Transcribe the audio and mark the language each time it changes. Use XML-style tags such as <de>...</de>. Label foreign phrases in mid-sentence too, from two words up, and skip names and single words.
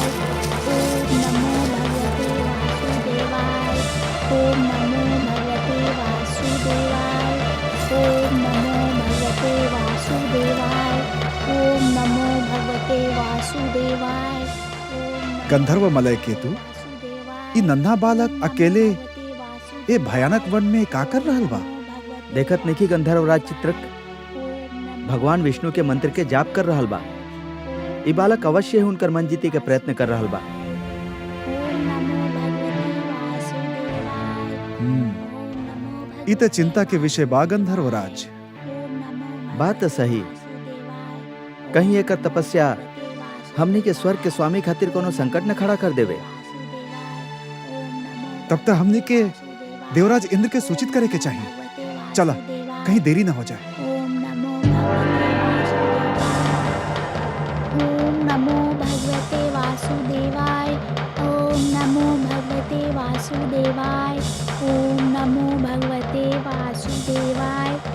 <sa>ओम नमो भगवते वासुदेवाय। ओम नमो भगवते वासुदेवाय। ओम नमो भगवते वासुदेवाय। ओम नमो भगवते वासुदेवाय।</sa> <bho>गंधर्व मलय केतु, ई नन्हा बालक अकेले ए भयानक वन में का कर रहल बा? देखत नहीं कि गंधर्वराज चित्रक भगवान विष्णु के मंत्र के जाप कर रहल बा। ई बालक अवश्य ही उनकर मन जीते के प्रयत्न कर रहल बा। ई त चिंता के विषय बा गंधर्वराज। बात तो सही, कहीं एक तपस्या हमनी के स्वर्ग के स्वामी खातिर कोनो संकट न खड़ा कर देवे। तब तक हमने के देवराज इंद्र के सूचित करे के चाहिए। चला, कहीं देरी ना हो जाए।</bho> <sa>ओम नमो भगवते वासुदेवाय। ओम नमो भगवते वासुदेवाय। ओम नमो भगवते वासुदेवाय।</sa>